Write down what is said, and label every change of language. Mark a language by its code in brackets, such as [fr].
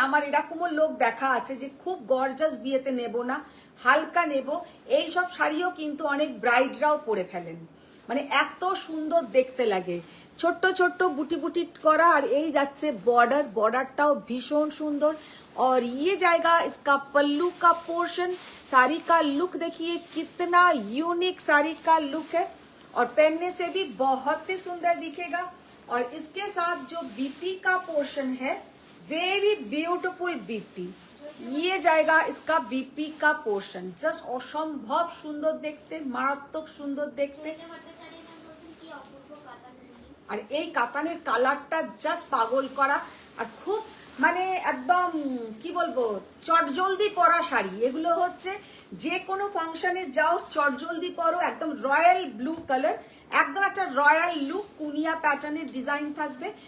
[bn] আমার এরকমও লোক দেখা আছে যে খুব গর্জাস বিয়েতে নেব না, হালকা নেব, এই সব শাড়িও কিন্তু অনেক ব্রাইডরাও পরে ফেলেন, মানে এত সুন্দর দেখতে লাগে। ছোট্ট ছোট্ট বুটি বুটি করা, আর এই যাচ্ছে बॉर्डर, बॉर्डरটাও ভীষণ সুন্দর। [hi] और ये जाएगा इसका पल्लू का पोर्शन। साड़ी का लुक देखिए कितना यूनिक साड़ी का लुक है, और पहनने से भी बहुत ही सुंदर दिखेगा। और इसके साथ जो बीपी का पोर्शन है, वेरी ब्यूटीफुल बीपी, ये जाएगा इसका बीपी का पोर्शन। [bn] जस्ट असंभव सुंदर देखते, मारात्मक सुंदर देखते। কি অপূর্ব কাতান দিদি। আর এই কাতানের কালারটা জাস্ট পাগল করা, আর খুব মানে একদম কি বলবো চটজলদি পরা শাড়ি। এগুলো হচ্ছে যে কোনো ফাংশনে যাও চটজলদি পরো, একদম রয়্যাল ব্লু কালার, একদম একটা রয়্যাল লুক, কুনিয়া প্যাটার্নের ডিজাইন থাকবে।